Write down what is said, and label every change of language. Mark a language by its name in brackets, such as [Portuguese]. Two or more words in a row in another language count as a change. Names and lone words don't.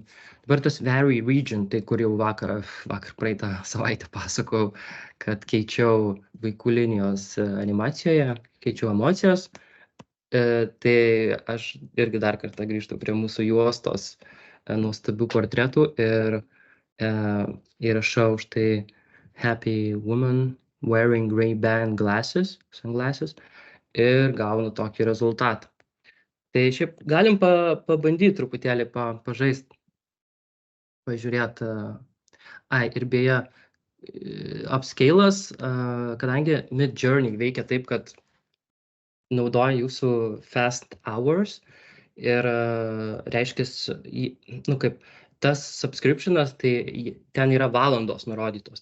[Lithuanian] Dabar tas [English] vary region, [Lithuanian] tai kur jau vakar praeitą savaitę pasakojau, kad keičiau vaikų linijos animacijoje, keičiau emocijas. Tai aš irgi dar kartą grįžtu prie mūsų juostos nuostabių portretų ir įrašau štai [English] happy woman wearing Ray-Ban sunglasses [Lithuanian] ir gaunu tokį rezultatą. Tai šiaip galim pabandyti truputėlį pažaist, pažiūrėt. Ir beje, upscalas, kadangi Midjourney veikia taip, kad naudoja jūsų [English] fast hours [Lithuanian] ir reiškia, kaip tas subscriptionas, tai ten yra valandos nurodytos.